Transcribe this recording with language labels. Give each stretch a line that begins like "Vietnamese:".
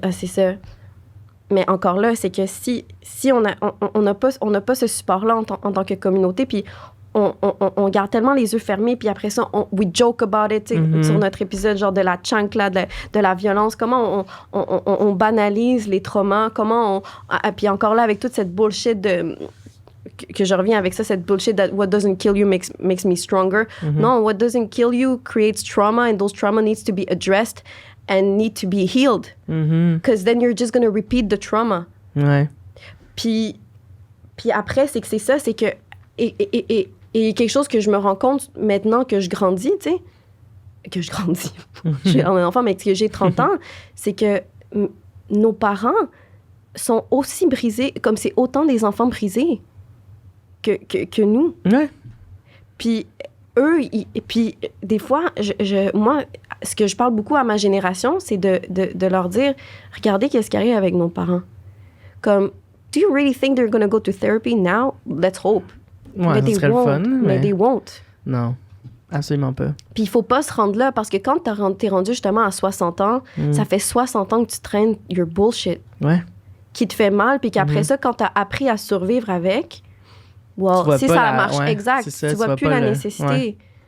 French: Ah, c'est ça. » Mais encore là, c'est que si on n'a pas ce support-là en tant que communauté, puis on garde tellement les yeux fermés, puis après ça,
English: we joke about it,
French: sur notre épisode, genre de la chancla, de la violence, comment on banalise les traumas, puis encore là, avec toute cette bullshit que je reviens avec ça, cette bullshit
English: that what doesn't kill you makes me stronger. Non, what doesn't kill you creates trauma, and those trauma needs to be addressed and need to be healed. Because then you're just going to repeat the trauma.
French: Puis après, c'est ça, c'est que... Et quelque chose que je me rends compte maintenant que je grandis, tu sais, que je grandis, je suis un enfant, mais que j'ai 30 ans, c'est que nos parents sont aussi brisés, comme c'est autant des enfants brisés que nous. Puis eux, puis des fois, moi, ce que je parle beaucoup à ma génération, c'est de leur dire, regardez qu'est-ce qui arrive avec nos parents.
English: Comme, do you really think they're going to go to therapy now? Let's hope.
French: Ouais, ça serait le fun.
English: Mais they won't.
French: Non, absolument pas. Puis il faut pas se rendre là, parce que quand t'es rendu justement à 60 ans, ça fait 60 ans que tu traînes
English: your bullshit.
French: Qui te fait mal, puis qu'après ça, quand t'as appris à survivre avec,
English: well,
French: si ça marche, exact, ça, tu vois plus la nécessité.